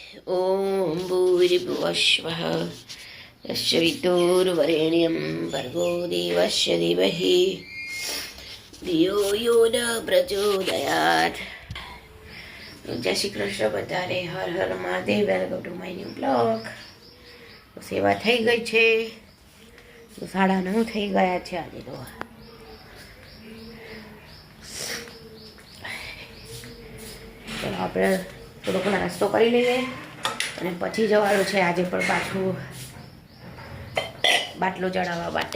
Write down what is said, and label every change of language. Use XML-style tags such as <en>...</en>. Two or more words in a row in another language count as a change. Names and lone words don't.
<sa>ॐ भूर्भुवस्वः तस्य वितुर्वरेण्यं भर्गो देवस्य धीमहि धियो यो न प्रचोदयात्.</sa> <gu>જય શ્રી કૃષ્ણ બધાને. હર હર મહાદેવ.</gu> <en>welcome to my new blog.</en> <gu>સેવા થઈ ગઈ છે. 9:30 થઈ ગયા છે આજે તો. તો આપણે થોડોક નાસ્તો કરી લઈએ અને પછી જવાનું છે આજે પણ પાછું બાટલો ચડાવવા માટે.</gu>